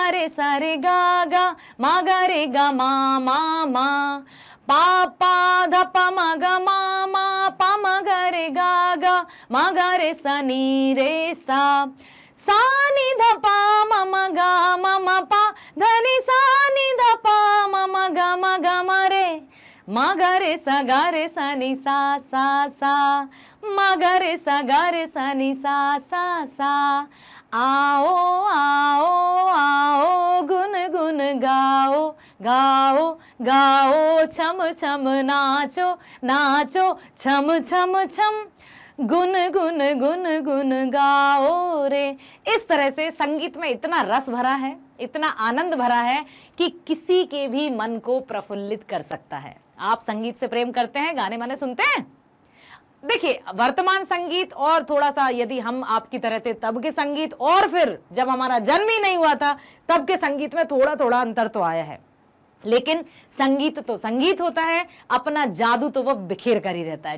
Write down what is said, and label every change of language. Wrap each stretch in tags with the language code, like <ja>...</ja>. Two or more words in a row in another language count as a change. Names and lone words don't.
<hi>गा गा मा गा रे गा मा पा पा ध प म ग मा पा म ग रे गा गा मा ग रे सा नी रे सा नी ध प म ग म पा ध नी सा नी ध प म ग म रे मा ग रे सा नी सा मा ग रे सा नी सा। आओ आओ आओ गुन गुन गाओ गाओ गाओ, छम छम नाचो नाचो, छम छम छम, गुन गुन गुन गुन गाओ रे। इस तरह से संगीत में इतना रस भरा है, इतना आनंद भरा है कि किसी के भी मन को प्रफुल्लित कर सकता है। आप संगीत से प्रेम करते हैं, गाने माने सुनते हैं। देखिए, वर्तमान संगीत और थोड़ा सा यदि हम आपकी तरह थे तब के संगीत, और फिर जब हमारा जन्म ही नहीं हुआ था तब के संगीत में थोड़ा थोड़ा अंतर तो आया है, लेकिन संगीत तो संगीत होता है, अपना जादू तो वो बिखेर कर ही रहता है।</hi>